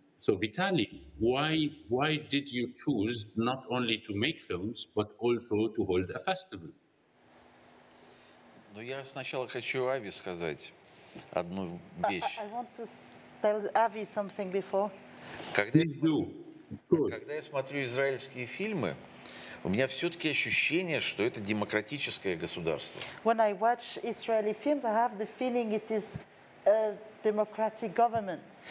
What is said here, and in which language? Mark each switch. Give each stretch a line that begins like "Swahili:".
English: So Vitaly, why did you choose not only to make films, but also to hold a festival?
Russian: Ну, я сначала хочу Ави сказать одну вещь.
English: I want to tell Avi something before.
Russian: Когда я смотрю израильские фильмы, у меня все-таки ощущение, что это демократическое государство.
English: When I watch Israeli films, I have the feeling it is a democratic government.